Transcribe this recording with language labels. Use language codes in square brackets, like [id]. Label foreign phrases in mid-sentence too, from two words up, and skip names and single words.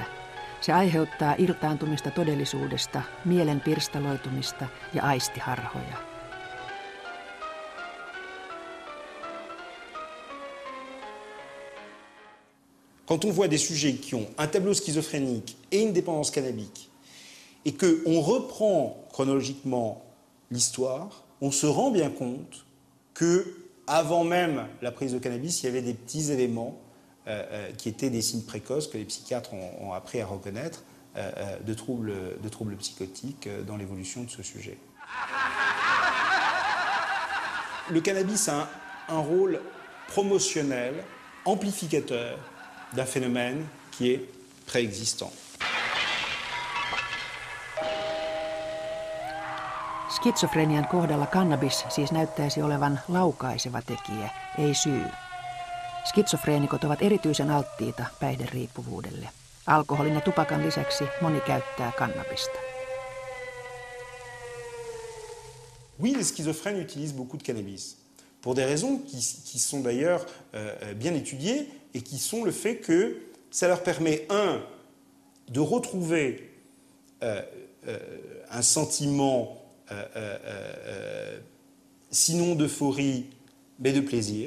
[fi] Se aiheuttaa irtaantumista todellisuudesta, mielen pirstaloitumista ja aistiharhoja. [fr] Quand on voit des sujets qui ont un tableau schizophrénique et une dépendance cannabique, et qu'on reprend chronologiquement l'histoire, on se rend bien compte que, avant même la prise de cannabis, il y avait des petits éléments qui étaient des signes précoces que les psychiatres ont appris à reconnaître de troubles psychotiques dans l'évolution de ce sujet. Le cannabis a un rôle promotionnel, amplificateur d'un phénomène qui est préexistant. [fi] Skitsofrenian kohdalla kannabis siis näyttäisi olevan laukaiseva tekijä, ei syy. Skitsofreenikot ovat erityisen alttiita päihderiippuvuudelle. Alkoholin ja tupakan lisäksi moni käyttää kannabista. [fr] Oui, les schizophrènes utilisent beaucoup de cannabis, pour des raisons qui sont d'ailleurs bien étudiées et qui sont le fait que ça leur permet, de retrouver un sentiment, sinon d'euphorie, mais de plaisir.